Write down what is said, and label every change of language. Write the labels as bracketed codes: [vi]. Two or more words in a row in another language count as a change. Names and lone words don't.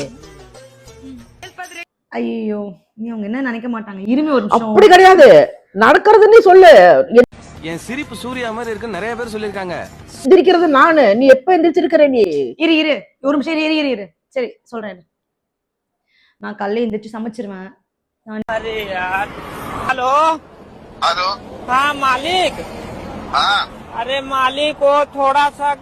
[ta] ஐயோ, நீ அவங்க என்ன நினைக்க மாட்டாங்க. இருமி ஒரு நிமிஷம். அப்படி கிடையாது, நடக்கிறது நீ சொல்லு. என் சிரிப்பு சூர்யா மாதிரி இருக்குன்னு நிறைய பேர் சொல்லிருக்காங்க. எந்திரிக்கிறது நானு. நீ எப்ப எந்திரிச்சிருக்கிற? நீ இரு ஒரு நிமிஷம். இரு சரி சொல்றேன். நான் காலையில எந்திரிச்சு சமைச்சிருவேன். [hi] अरे यार, हेलो हेलो। हाँ मालिक। हाँ। अरे मालिक, वो थोड़ा सा